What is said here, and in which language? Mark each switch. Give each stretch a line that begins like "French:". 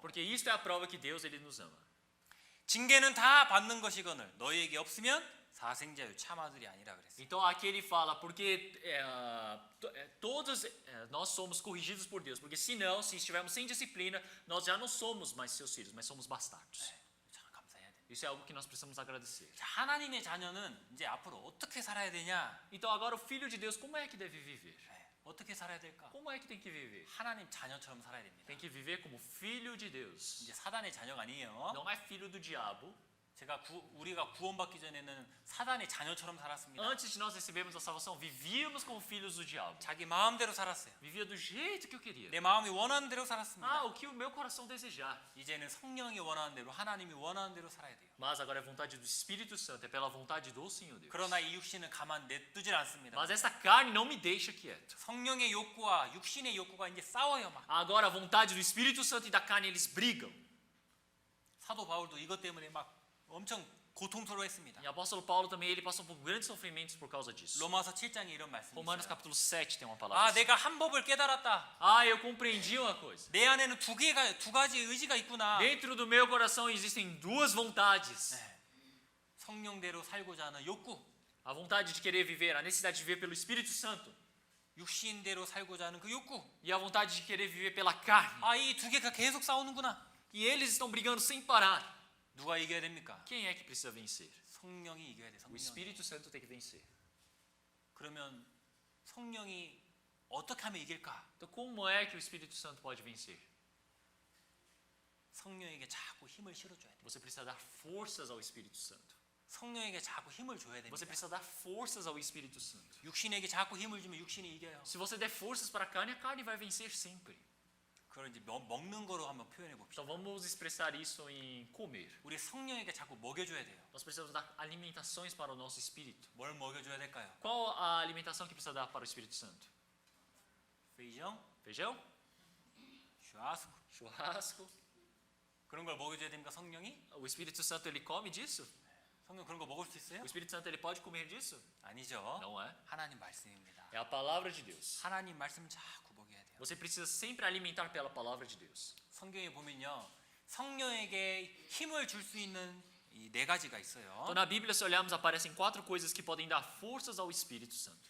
Portuguese: Porque isto é a prova que Deus ele nos ama.
Korean: 징계는 다 받는 것이거늘 너희에게 없으면 사생자유 참아들이 아니라 그랬어요.
Portuguese: Então aqui ele fala, porque todos nós somos corrigidos por Deus, porque senão, se estivermos sem disciplina, nós já não somos mais seus filhos, mas somos bastardos.
Korean: 네, 참 감사해야 돼요.
Portuguese: Isso é algo que nós precisamos agradecer.
Korean: 자, 하나님의 자녀는 이제 앞으로 어떻게 살아야 되냐?
Portuguese: Então agora o filho de Deus, como é que deve viver?
Korean: 네, 어떻게 살아야 될까?
Portuguese: Como é que tem que viver?
Korean: 하나님 자녀처럼 살아야 됩니다.
Portuguese: Tem que viver como filho de Deus.
Korean: 이제 사단의 자녀가 아니에요.
Portuguese: Não é filho do diabo.
Korean: 우리가 구원받기 전에는 사단의 자녀처럼 살았습니다.
Portuguese: Antes de nós recebermos a salvação, vivíamos como filhos do diabo.
Korean: 자기 마음대로 살았어요.
Portuguese: Vivia do jeito que eu queria.
Korean: 내 마음이 원하는 대로 살았습니다.
Portuguese: Ah, o que o meu coração desejar.
Korean: 이제는 성령이 원하는 대로 하나님이 원하는 대로 살아야 돼요.
Portuguese: Mas agora é vontade do Espírito Santo, é pela vontade do Senhor Deus.
Korean: 그러나 이 육신은 가만 냅두질 않습니다.
Portuguese: Mas essa carne não me deixa quieto.
Korean: 성령의 욕구와 육신의 욕구가 이제 싸워요 막.
Portuguese: Agora a vontade do Espírito Santo e da carne eles brigam.
Korean: 사도 바울도 이것 때문에 막 엄청 고통스러워했습니다.
Portuguese: E o apóstolo Paulo também ele passou por grandes sofrimentos por causa disso.
Korean: 로마서 7장에 이런 말씀이
Portuguese: Romanos
Korean: 있어요.
Portuguese: capítulo 7 tem uma
Korean: 아,
Portuguese: palavra. assim.
Korean: 내가 한 법을 깨달았다.
Portuguese: Ah, eu compreendi uma coisa.
Korean: 내 안에는 두 가지 의지가 있구나.
Portuguese: Dentro do meu coração existem duas vontades.
Korean: 네. 성령대로 살고자 하는 욕구,
Portuguese: A vontade de querer viver, a necessidade de viver pelo Espírito Santo.
Korean: 육신대로 살고자 하는 그 욕구.
Portuguese: E a vontade de querer viver pela carne.
Korean: 아, 이 두 개가 계속 싸우는구나.
Portuguese: E eles estão brigando sem parar.
Korean: 누가 이겨야 됩니까?
Portuguese: Quem é que precisa vencer?
Korean: 성령이 이겨야 돼.
Portuguese: O
Korean: 성령이.
Portuguese: Espírito Santo tem que vencer.
Korean: 그러면 성령이 어떻게 하면 이길까?
Portuguese: Então como é que o Espírito Santo pode vencer?
Korean: 성령에게 자꾸 힘을 실어줘야 돼.
Portuguese: Você precisa dar forças ao Espírito Santo.
Korean: 성령에게 자꾸 힘을 줘야 됩니다.
Portuguese: Você precisa dar forças ao Espírito Santo.
Korean: 육신에게 자꾸 힘을 주면 육신이 이겨요.
Portuguese: Se você der forças para a carne vai vencer sempre.
Korean: 그걸 이제 먹는 거로 한번 표현해 봅시다.
Portuguese: Então vamos expressar isso em comer.
Korean: 우리 성령에게 자꾸 먹여줘야 돼요.
Portuguese: Nós precisamos dar alimentações para o nosso espírito.
Korean: 뭘 먹여줘야 될까요?
Portuguese: Qual a alimentação que precisa dar para o Espírito Santo? feijão, Feijão? churrasco. Churrasco?
Korean: 그런 걸 먹여줘야 됩니까 성령이?
Portuguese: O Espírito Santo ele come disso?
Korean: 성령 그런 거 먹을 수 있어요?
Portuguese: O Espírito Santo ele pode comer disso?
Korean: 아니죠.
Portuguese: Não é.
Korean: 하나님 말씀입니다.
Portuguese: É a palavra de Deus.
Korean: 하나님 말씀 자꾸 먹여야 돼요.
Portuguese: Você precisa sempre alimentar pela palavra de Deus.
Korean: 성경에 보면요, 성령에게 힘을 줄 수 있는 이 네 가지가 있어요.
Portuguese: Então na Bíblia, se olharmos, aparecem 4 coisas que podem dar forças ao Espírito Santo.